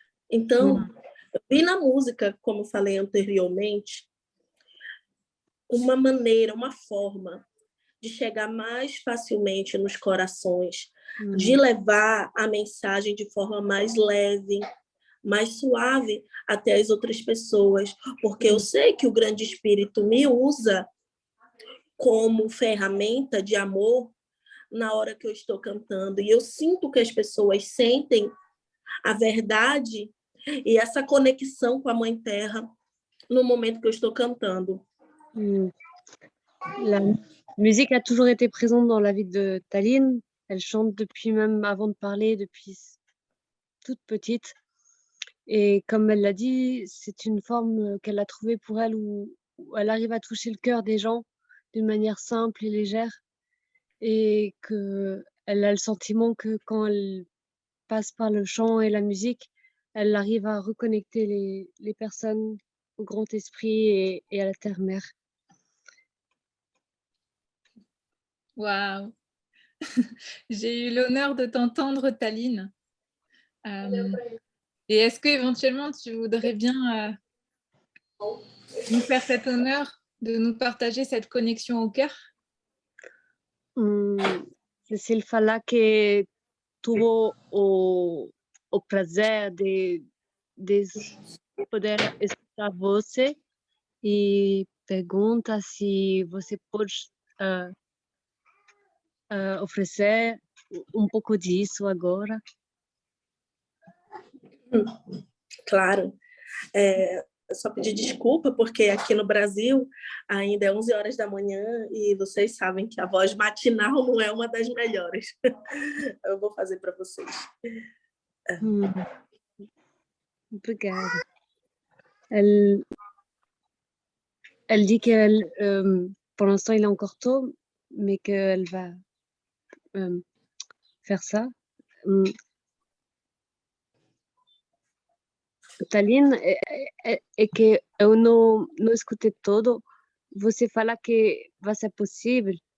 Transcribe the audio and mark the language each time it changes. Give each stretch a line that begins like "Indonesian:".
Portuguese: Então, eu vi na música, como falei anteriormente, uma maneira, uma forma de chegar mais facilmente nos corações, de levar a mensagem de forma mais leve, mais suave até as outras pessoas, porque eu sei que o Grande Espírito me usa como ferramenta de amor na hora que eu estou cantando, e eu sinto que as pessoas sentem a verdade e essa conexão com a Mãe Terra no momento que eu estou cantando.
French: La musique a toujours été présente dans la vie de Taline. Elle chante depuis même avant de parler, depuis toute petite. Et comme elle l'a dit, c'est une forme qu'elle a trouvée pour elle où elle arrive à toucher le cœur des gens d'une manière simple et légère. Et qu'elle a le sentiment que quand elle passe par le chant et la musique, elle arrive à reconnecter les personnes au grand esprit et à la terre-mère. Waouh. J'ai eu l'honneur de t'entendre, Taline. Et est-ce qu'éventuellement, tu voudrais bien nous faire cet honneur de nous partager cette connexion au cœur?
Portuguese: Cecil fala que tuvo o prazer de poder escutar você e pergunta se você pode oferecer um pouco disso agora. Claro. Só pedir desculpa, porque aqui no Brasil ainda é 11 horas da manhã e vocês sabem que a voz matinal não é uma das melhores. Eu vou fazer para vocês. Obrigada.
French: Elle dit que pour l'instant il est encore tôt, mais qu'elle va faire ça.
Portuguese: Taline, é que eu não escutei todo. Você fala que vai ser possível